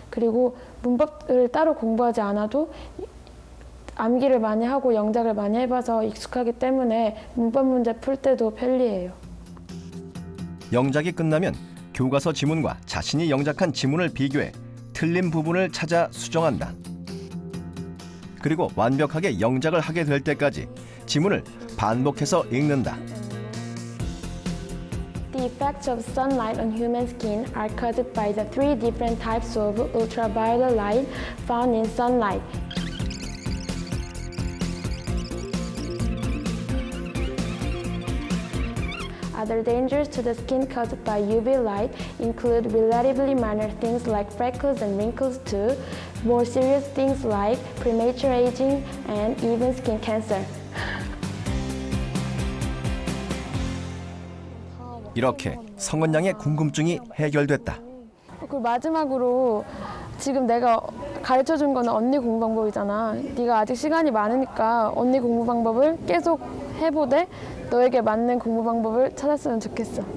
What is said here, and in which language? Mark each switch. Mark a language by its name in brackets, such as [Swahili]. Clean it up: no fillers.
[Korean] 그리고 문법을 따로 공부하지 않아도 암기를 많이 하고 영작을 많이 해봐서 익숙하기 때문에 문법 문제 풀 때도 편리해요. 영작이 끝나면 교과서 지문과 자신이 영작한 지문을 비교해 틀린 부분을 찾아 수정한다. 그리고 완벽하게 영작을 하게 될 때까지 지문을 반복해서 읽는다. [English] The effects of sunlight on human skin are caused by the three different types of ultraviolet light found in sunlight. Other dangers to the skin caused by UV light include relatively minor things like freckles and wrinkles to more serious things like premature aging and even skin cancer. [Korean] 이렇게 성은 양의 궁금증이 해결됐다. 그리고 마지막으로 지금 내가 가르쳐준 거는 언니 공부 방법이잖아. 네가 아직 시간이 많으니까 언니 공부 방법을 계속 해보되 너에게 맞는 공부 방법을 찾았으면 좋겠어.